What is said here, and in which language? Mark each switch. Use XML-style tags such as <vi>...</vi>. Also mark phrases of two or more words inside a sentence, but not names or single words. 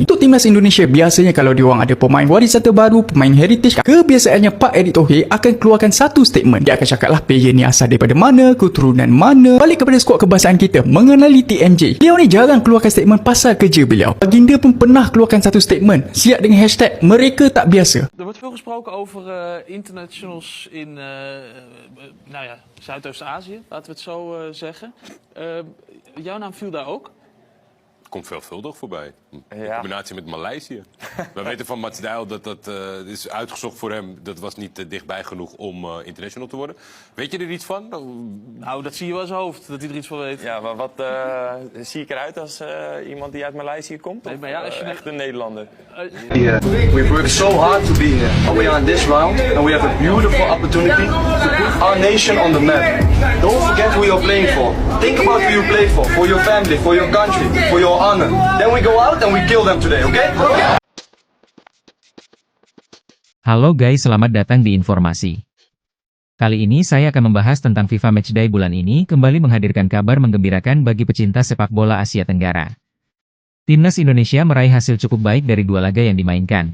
<ms>Untuk timnas Indonesia, biasanya kalau diorang ada pemain warisan terbaru, pemain heritage, kebiasaannya Pak Erick Thohir akan keluarkan satu statement. Dia akan cakap lah player ni asal daripada mana, keturunan mana. Balik kepada skuad kebangsaan kita, mengenali TMJ. Beliau ni jarang keluarkan statement pasal kerja beliau. Baginda pun pernah keluarkan satu statement, siap dengan hashtag mereka tak biasa.</ms> <nl>Er wordt veel gesproken over internationals in nou ja, Zuidoost-Azië, laten we het zo zeggen. Jouw naam viel daar ook? Komt veelvuldig voorbij. In Ja. combinatie met Maleisië. We weten van Mats Dijl dat dat is uitgezocht voor hem. Dat was niet dichtbij genoeg om international te worden. Weet je er iets van? Nou, dat zie je wel in zijn hoofd, dat hij er iets van weet. Ja, maar wat zie ik eruit als iemand die uit Maleisië komt? Nee, maar ja, als je Echt een Nederlander.</nl> <en>We've worked so hard to be here. And we are in this round, and we have a beautiful opportunity to put our nation on the map. Don't forget who you're playing for. Think about who you play for your family, for your country, for your honor. Then we go out and we kill them today, okay?</en> <id>Halo guys, selamat datang di informasi. Kali ini saya akan membahas tentang FIFA Matchday bulan ini kembali menghadirkan kabar menggembirakan bagi pecinta sepak bola Asia Tenggara. Timnas Indonesia meraih hasil cukup baik dari dua laga yang dimainkan.</id>